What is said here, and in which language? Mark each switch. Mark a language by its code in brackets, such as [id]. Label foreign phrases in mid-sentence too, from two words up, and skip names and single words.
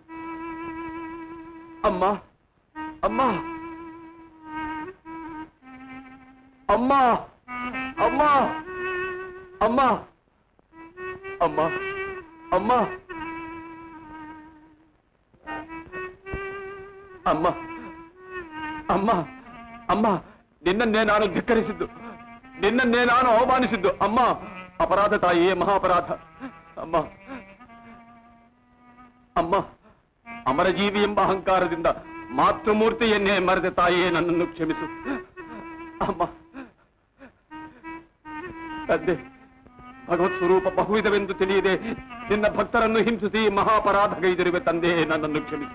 [kn] ಅಮ್ಮ ಅಮ್ಮ ಅಮ್ಮ ಅಮ್ಮ ಅಮ್ಮ ಅಮ್ಮ ಅಮ್ಮ ಅಮ್ಮ ಅಮ್ಮ ಅಮ್ಮ ನಿನ್ನನ್ನೇ ನಾನು ಧಿಕ್ಕರಿಸಿದ್ದು, ನಿನ್ನನ್ನೇ ನಾನು ಅವಮಾನಿಸಿದ್ದು. ಅಮ್ಮ ಅಪರಾಧ ತಾಯಿಯೇ, ಮಹಾಪರಾಧ. ಅಮ್ಮ ಅಮ್ಮ ಅಮರಜೀವಿ ಎಂಬ ಅಹಂಕಾರದಿಂದ ಮಾತೃಮೂರ್ತಿಯನ್ನೇ ಮರೆದ ತಾಯಿಯೇ ನನ್ನನ್ನು ಕ್ಷಮಿಸು. ಅಮ್ಮ ತಂದೆ, ಭಗವತ್ ಸ್ವರೂಪ ಬಹುವಿಧವೆಂದು ತಿಳಿಯದೆ ನಿನ್ನ ಭಕ್ತರನ್ನು ಹಿಂಸಿಸಿ ಮಹಾಪರಾಧಗೈದಿರುವೆ ತಂದೆ, ನನ್ನನ್ನು ಕ್ಷಮಿಸು.